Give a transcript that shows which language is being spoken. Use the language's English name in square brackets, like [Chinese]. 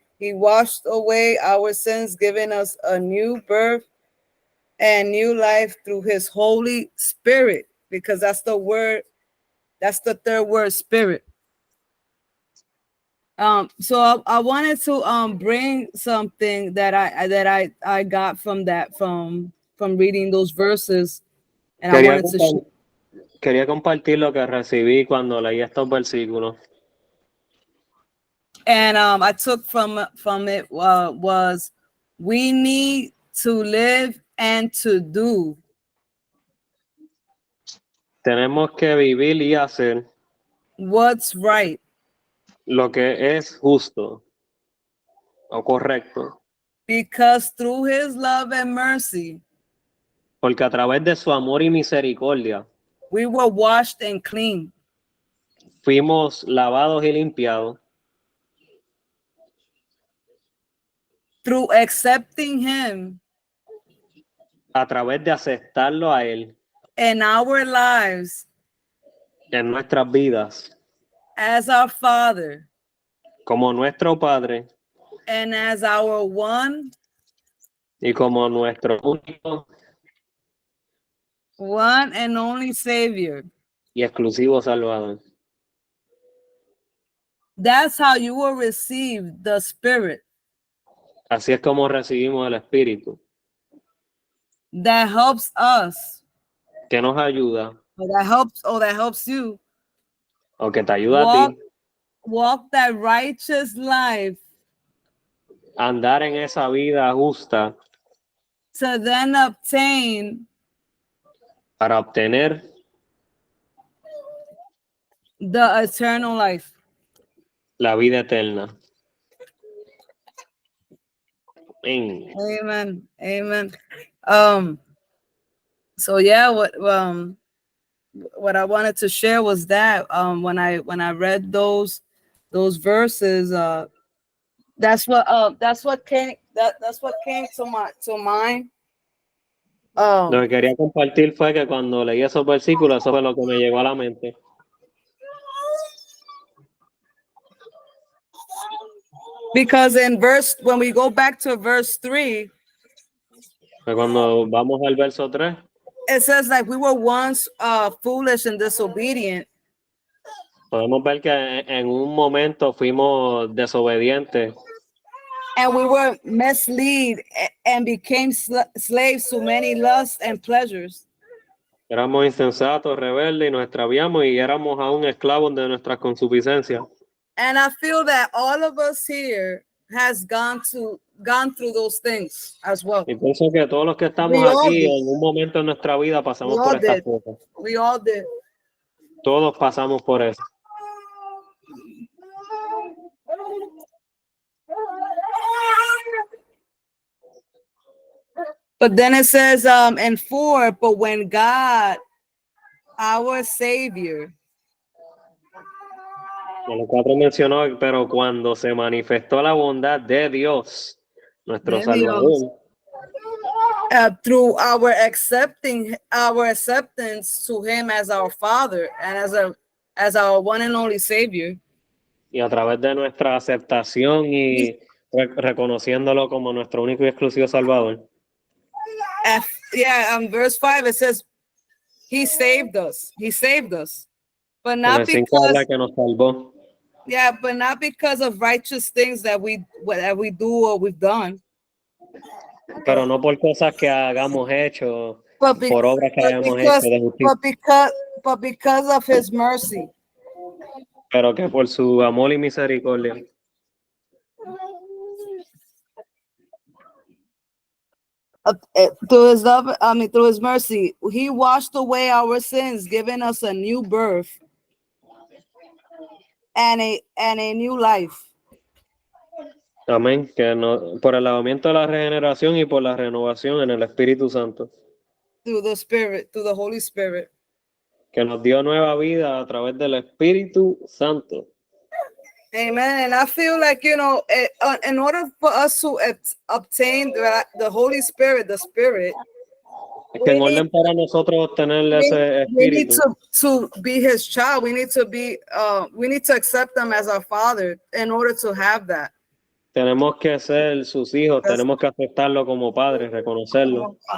[English] He washed away our sins, giving us a new birth and new life through his Holy Spirit, because that's the word, that's the third word, Spirit. So I wanted to bring something that I got from that from reading those verses, and I wanted to [Spanish] quería compartir lo que recibí cuando leí estos versículos. [English] And I took from it was we need to live and to do. [Spanish] Tenemos que vivir y hacer [English] what's right. [Spanish] Lo que es justo o correcto. [English] Because through his love and mercy, [Spanish] porque a través de su amor y misericordia, [English] we were washed and clean. [Spanish] Fuimos lavados y limpiados. [English] Through accepting him. [Spanish] A través de aceptarlo a él. [English] In our lives. [Spanish] En nuestras vidas. [English] As our Father. [Spanish] Como nuestro Padre. [English] And as our one. [Spanish] y como nuestro único [English] one and only Savior. [Spanish] y exclusivo Salvador. [English] That's how you will receive the Spirit [Spanish] Así es como recibimos el Espíritu, [English] that helps us, [Spanish] que nos ayuda [English] or that helps you [Spanish] o que te ayuda a ti [English] walk that righteous life [Spanish] a andar en esa vida justa [English] to then obtain [Spanish] para obtener [English] the eternal life. [Spanish] la vida eterna. Amén. [English] Amen. Amen. So yeah, what I wanted to share was that when I read those verses, that's what came to mind. [Spanish] Lo que quería compartir fue que cuando leí esos versículos, eso fue lo que me llegó a la mente. [English] Because when we go back to verse 3, [Spanish] Que cuando vamos al verso 3, [English] it says like we were once foolish and disobedient, [Spanish] podemos ver que en un momento fuimos desobedientes [English] and we were misled and became slaves to many lusts and pleasures. [Spanish] éramos insensatos, rebeldes y nos extraviamos y éramos aún esclavos de nuestras concupiscencias. [English] And I feel that all of us here has gone through those things as well. [Spanish] Y pienso que todos los que estamos [English] We all [Spanish] aquí [English] did. [Spanish] en un momento de nuestra vida pasamos [English] We [Spanish] por [English] all [Spanish] estas [English] did. [Spanish] cosas. [English] We all did. [Spanish] Todos pasamos por eso. [English] But then it says in 4, but when God, our Savior, [Spanish] En el 4 mencionó, pero cuando se manifestó la bondad de Dios, nuestro De Dios. Salvador, [English] through our acceptance to Him as our Father and as our one and only Savior, [Spanish] y a través de nuestra aceptación y reconociéndolo como nuestro único y exclusivo Salvador. [English] verse 5 it says He saved us. He saved us, but [Spanish] En [English] not [Spanish] el 5 habla [English] because [Spanish] que nos salvó, [English] but not because of righteous things that we do or we've done, [Spanish] pero no por cosas que hagamos hecho, [English] but, [Spanish] por obras que hayamos hecho de justicia, [English] but because of His mercy. [Spanish] pero que por su amor y misericordia. [English] Through His love, through His mercy, He washed away our sins, giving us a new birth and a new life. [Spanish] Amén. Que no, por el lavamiento de la regeneración y por la renovación en el Espíritu Santo, [English] Through the Holy Spirit. [Spanish] que nos dio nueva vida a través del Espíritu Santo. [English] Amen. And I feel like, in order for us to obtain the Holy Spirit, the Spirit, [Spanish] Es que en orden para nosotros obtener ese [English] we need [Spanish] Espíritu, [English] to be His child. We need to accept Him as our Father in order to have that. [Spanish] tenemos que ser sus hijos, tenemos que aceptarlo como padres, reconocerlo.